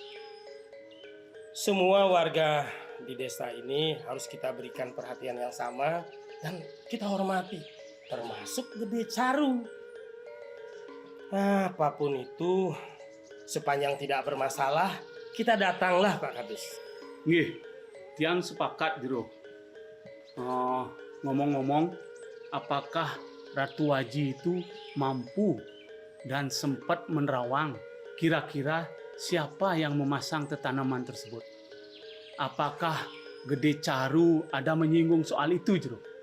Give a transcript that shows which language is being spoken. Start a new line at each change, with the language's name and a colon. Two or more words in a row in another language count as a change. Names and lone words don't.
Indonesian: Semua warga di desa ini harus kita berikan perhatian yang sama dan kita hormati, termasuk Gede Caru. Apapun itu, sepanjang tidak bermasalah, kita datanglah Pak Kades.
Balinese: Nggih, tiang sepakat jero.
Indonesian: Ngomong-ngomong, apakah Ratu Waji itu mampu dan sempat menerawang kira-kira siapa yang memasang tanaman tersebut? Apakah Gede Caru ada menyinggung soal itu, Jero?